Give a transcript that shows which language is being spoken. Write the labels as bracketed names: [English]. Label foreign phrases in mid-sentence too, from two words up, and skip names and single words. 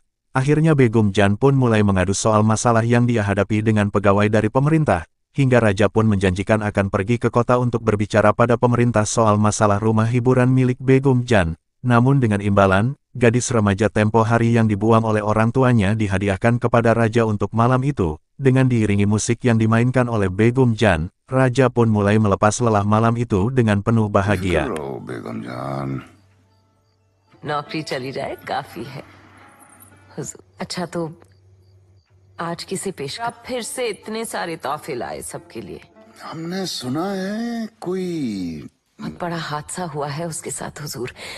[Indonesian] Akhirnya Begum Jan pun mulai mengadu soal masalah yang dia hadapi dengan pegawai dari pemerintah, hingga raja pun menjanjikan akan pergi ke kota untuk berbicara pada pemerintah soal masalah rumah hiburan milik Begum Jan. Namun dengan imbalan, gadis remaja tempo hari yang dibuang oleh orang tuanya dihadiahkan kepada raja untuk malam itu. Dengan diiringi musik yang dimainkan oleh Begum Jan, raja pun mulai melepas lelah malam itu dengan penuh bahagia. [Hindi] बेगम जान। नौकरी चली जाए काफी है हुजूर। अच्छा तो आज किसे पेश कर? फिर से इतने सारे तोहफे लाए सबके लिए। हमने सुना है कोई बहुत बड़ा हादसा हुआ है उसके साथ हुजूर।